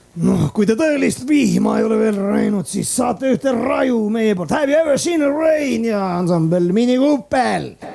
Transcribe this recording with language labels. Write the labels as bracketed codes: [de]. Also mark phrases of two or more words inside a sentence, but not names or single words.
[et] noh, kui te tõelist vihma ei ole veel näinud, siis saate ühte raju meie poolt. Have you ever seen a rain ja ansambel Mini Cooper.